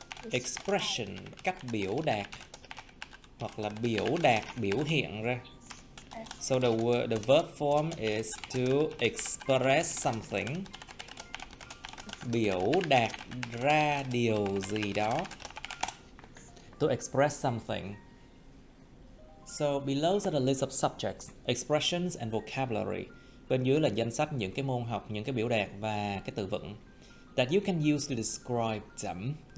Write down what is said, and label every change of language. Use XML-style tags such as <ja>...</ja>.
<vi>Expression, cách biểu đạt hoặc là biểu hiện ra.</vi> <en>So the verb form is to express something.</en> <vi>Biểu đạt ra điều gì đó.</vi> <en>To express something. So below is the list of subjects, expressions and vocabulary.</en> <vi>Bên dưới là danh sách những cái môn học, những cái biểu đạt và cái từ vựng</vi> <en>that you can use to describe them.</en>